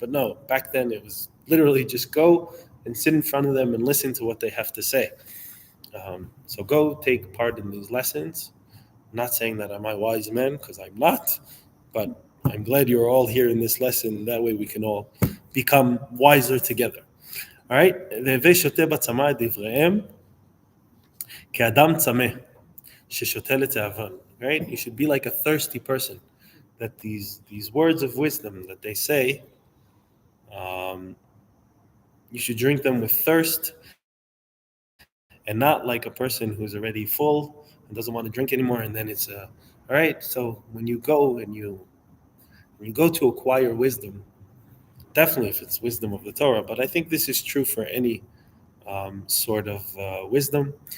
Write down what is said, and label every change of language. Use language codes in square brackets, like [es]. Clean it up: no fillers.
[en] But no, back then it was literally just go and sit in front of them and listen to what they have to say. So go take part in these lessons. I'm not saying that I'm a wise man, because I'm not, but I'm glad you're all here in this lesson. That way we can all become wiser together. All right? [he] "והווי שותה בצמא את דבריהם כאדם צמא ששותה לתאבון." [en] Right? You should be like a thirsty person. That these words of wisdom that they say, um, you should drink them with thirst, and not like a person who's already full and doesn't want to drink anymore. And then it's all right. So when you go and you go to acquire wisdom, definitely if it's wisdom of the Torah, but I think this is true for any sort of wisdom.